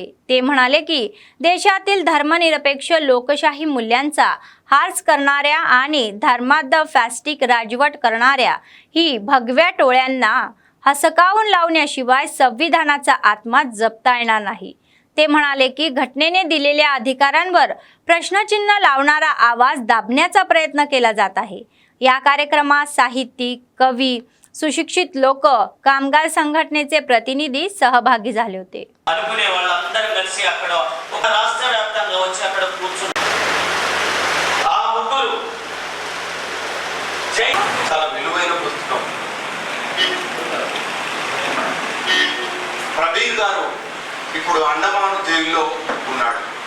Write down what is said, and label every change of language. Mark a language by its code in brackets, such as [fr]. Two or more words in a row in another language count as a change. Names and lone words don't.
[mr] ते म्हणाले की देशातील धर्मनिरपेक्ष लोकशाही मूल्यांचा हास करणाऱ्या आणि धर्माद्ध फॅस्टिक राजवट करणाऱ्या ही भगव्या टोळ्यांना हसकावून लावण्याशिवाय संविधानाचा आत्मा जपता येणार नाही. ते म्हणाले की घटनेने दिलेल्या अधिकारांवर प्रश्नचिन्ह लावणारा आवाज दाबण्याचा प्रयत्न केला जात आहे. या कार्यक्रमात साहित्यिक, कवी, सुशिक्षित लोक, कामगार संघटनेचे प्रतिनिधी सहभागी झाले होते. [te] అనుకునే వాళ్ళందరూ కలిసి అక్కడ ఒక రాష్ట్ర వ్యాప్తంగా వచ్చి అక్కడ కూర్చుని ఆ ముగ్గురు చాలా విలువైన పుస్తకం. ప్రవీణ్ గారు ఇప్పుడు అండమాన్ జైల్లో ఉన్నాడు.